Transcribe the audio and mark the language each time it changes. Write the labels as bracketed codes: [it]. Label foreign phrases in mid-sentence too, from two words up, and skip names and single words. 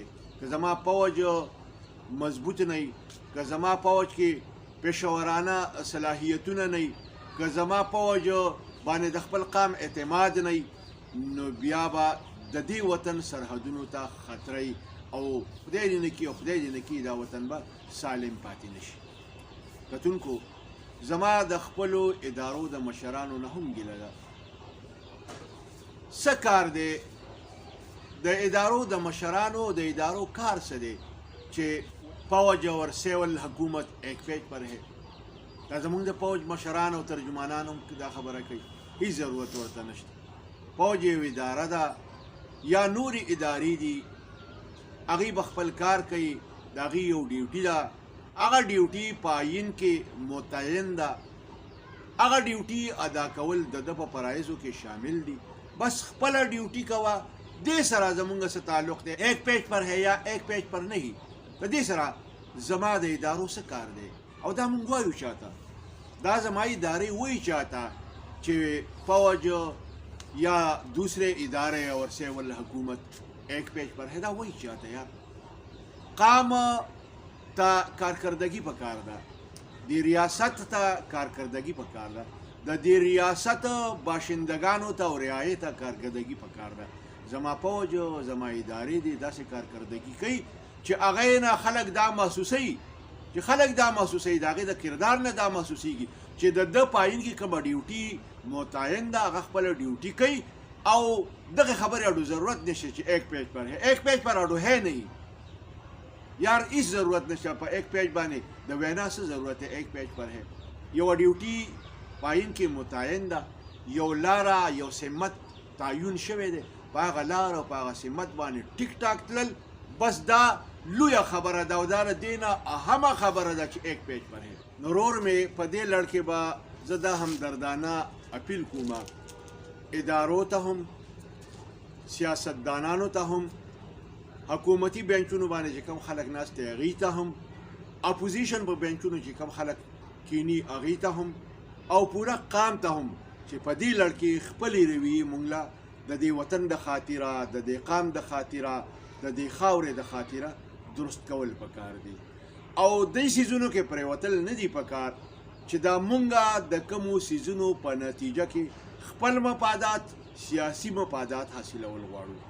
[ps] که زما پوج مضبوط نه وي، که زما پوج کې پیشورانه صلاحیتونه نه وي، که زما پوج باندې د خپل قام اعتماد نه وي، نو بیا به د دې وطن سرحدونو ته خطرې او خدای دې نه کړي او خدای دې نه کړي دا وطن به سالم پاتې نشي. کتونکو، زما د خپلو ادارو د مشرانو نه هم ګیله ده. څه کار دی د ادارو د مشرانو د ادارو کار څه دی چې [ur] پوج اور سیول حکومت ایک پیج پر ہے؟ [ps] دا زمونږ د پوج مشران او ترجمانان هم دا خبره کوي، هیڅ ضرورت ورته نشته. پوج یو اداره ده یا نورې ادارې دي، هغې به خپل کار کوي، د هغې یو ډیوټي ده، هغه ډیوټي په آیین کې متعین ده، هغه ډیوټي ادا کول د ده په فرایضو کې شامل دي. بس خپله ډیوټي کوه، دې سره زمونږ څه تعلق دی؟ [ur] ایک پیج پر ہے یا ایک پیج پر نہیں، [ps] د دې سره زما د ادارو څه کار دی؟ او دا مونږ وایو چاته، دا زما ادارې وایي چاته چې [ur] فوج یا دوسرے ادارے اور سیول حکومت ایک پیج پر ہے، [ps] دا وایي چاته یار. قام ته کارکردګي پکار ده، د ریاست ته کارکردګي پکار ده، د دې ریاست باشندگانو ته او رعایت ته کارکردګي پکار ده. زما پوج زما ادارې دي داسې کارکردګي کوي چې هغې نه خلک دا محسوسوي، چې خلک دا محسوسوي، د هغې د کردار نه دا محسوسېږي چې د ده په آیین کې کومه ډیوټي متعین ده، هغه خپله ډیوټي کوي او دغه خبرې اډو ضرورت نشته چې [ur] ایک پیج پر ہے. ایک پیج پر اډو ہے نہیں یار، [ps] هیڅ ضرورت نشته په [ur] ایک پیج [ps] باندې د وینا څه ضرورت ہے؟ [ur] ایک پیج پر ہے [ps] یوه ډیوټي په آیین کې متعین ده، یو لاره یو سمت تعین شوی دی، په هغه لاره او په هغه سمت باندې ټیک ټاک تلل، بس دا لویه خبره ده او دا د دې نه اهمه خبره ده چې [ur] ایک پیج پر ہے. [ps] نورور مې په دې لړ کې به زه دا همدردانه اپیل کوم ادارو ته هم، سیاستدانانو ته هم، حکومتي بینچونو باندې چې کوم خلک ناست دی هغې ته هم، اپوزیشن په بینچونو چې کوم خلک کینی هغې ته هم، او پوره قام ته هم چې په دې لړ کې خپلې رویې مونږ له د دې وطن د خاطره، د دې قام د خاطره، د دې خاورې د خاطره درست کول پکار دي او دې سیزونو کې پرېوتل نه دي پکار چې دا مونږه د کومو سیزونو په نتیجه کې خپل مفادات، سیاسي مفادات حاصلول غواړو.